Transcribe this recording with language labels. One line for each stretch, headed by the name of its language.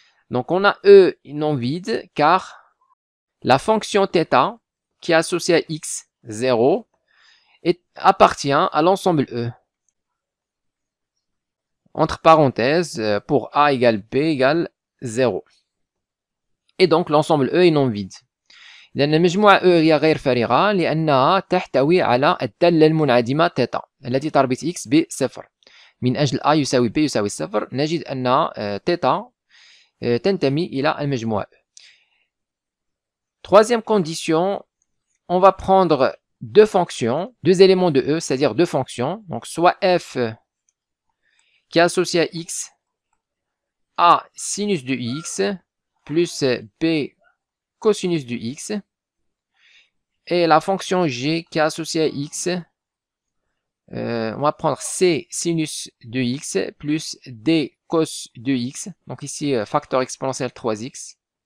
French: Donc, on a E non vide car la fonction θ qui est associée à x, 0, appartient à l'ensemble E. Entre parenthèses, pour A égale B égale 0. Et donc, l'ensemble E est non vide.
Arabic: لأن المجموعة E هي غير فارغة لأنها تحتوي على الدالة المنعدمة θ التي تربط x بصفر. من أجل A يساوي B يساوي صفر نجد أن θ تنتمي إلى المجموعة E.
French: Troisième condition, on va prendre deux fonctions, deux éléments de E, c'est-à-dire deux fonctions. Donc soit f qui est associé à x, A sinus de x, plus B cosinus de x, et la fonction g qui est associée à x, on va prendre c sinus de x plus d cos de x, donc ici facteur exponentiel 3x,